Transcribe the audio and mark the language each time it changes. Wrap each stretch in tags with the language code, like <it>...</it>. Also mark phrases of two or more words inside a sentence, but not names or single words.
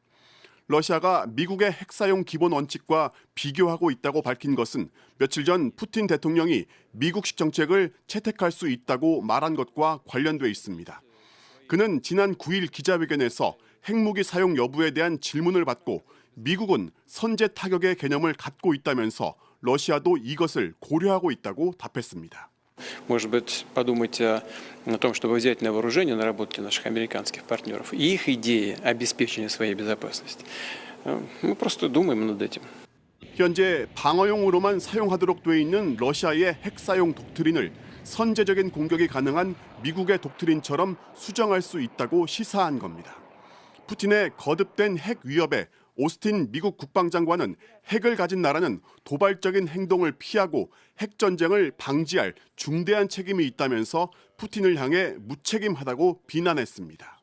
<ko>러시아가 미국의 핵사용 기본 원칙과 비교하고 있다고 밝힌 것은 며칠 전 푸틴 대통령이 미국식 정책을 채택할 수 있다고 말한 것과 관련돼 있습니다. 그는 지난 9일 기자회견에서 핵무기 사용 여부에 대한 질문을 받고 미국은 선제 타격의 개념을 갖고 있다면서 러시아도 이것을 고려하고 있다고 답했습니다.</ko> <ru>Может быть, подумайте о том, чтобы взять на вооружение наработки наших американских партнеров и их идеи обеспечения своей безопасности. Мы просто думаем над этим.</ru> <ko>현재 방어용으로만 사용하도록 돼 있는 러시아의 핵사용 독트린을 선제적인 공격이 가능한 미국의 독트린처럼 수정할 수 있다고 시사한 겁니다. 푸틴의 거듭된 핵 위협에 오스틴 미국 국방장관은 핵을 가진 나라는 도발적인 행동을 피하고 핵전쟁을 방지할 중대한 책임이 있다면서 푸틴을 향해 무책임하다고 비난했습니다.</ko>